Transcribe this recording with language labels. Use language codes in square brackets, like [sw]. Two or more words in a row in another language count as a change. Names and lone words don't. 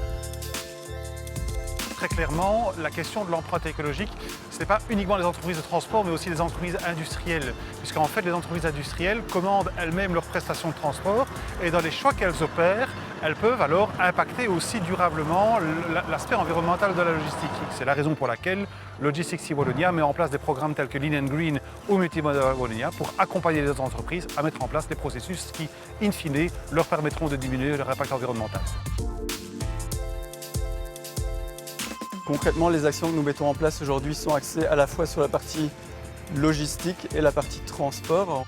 [fr] Très clairement, la question de l'empreinte écologique, ce n'est pas uniquement les entreprises de transport, mais aussi les entreprises industrielles. Puisqu'en fait, les entreprises industrielles commandent elles-mêmes leurs prestations de transport et dans les choix qu'elles opèrent, elles peuvent alors impacter aussi durablement l'aspect environnemental de la logistique. C'est la raison pour laquelle Logistics in Wallonia met en place des programmes tels que Lean and Green ou Multimodal Wallonia pour accompagner les entreprises à mettre en place des processus qui, in fine, leur permettront de diminuer leur impact environnemental. Concrètement, les actions que nous mettons en place aujourd'hui sont axées à la fois sur la partie logistique et la partie transport.